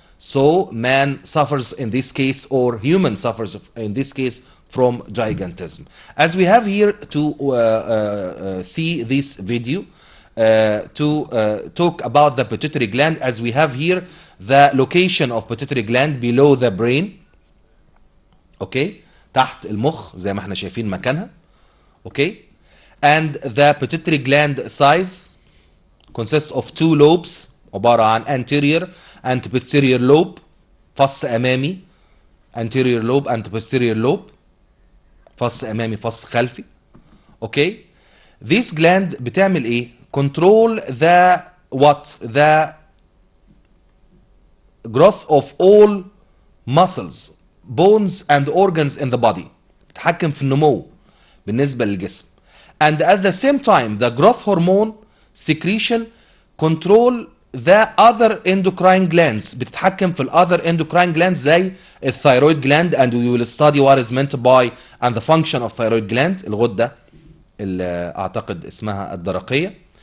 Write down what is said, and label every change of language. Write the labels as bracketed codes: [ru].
[en] So man suffers in this case, or human suffers in this case, from gigantism. As we have here to see this video, to talk about the pituitary gland, as we have here the location of pituitary gland below the brain. [ar] Okay, تحت المخ زي ما احنا شايفين مكانها. [en] Okay. And the pituitary gland size consists of two lobes [ar] عبارة عن [en] anterior and posterior lobe، [ar] فص أمامي [en] anterior lobe and posterior lobe، [ar] فص أمامي فص خلفي. [en] Okay. This gland [ar] بتعمل إيه؟ [en] Control the what? The growth of all muscles, bones and organs in the body. [ar] بتحكم في النمو بالنسبة للجسم. [en] And at the same time, the growth hormone secretion control the other endocrine glands. [ar] بتتحكم في [en] other endocrine glands زي الثيرويد gland, and we will study what is meant by and the function of thyroid gland, [ar] الغدة اللي أعتقد اسمها الدرقية.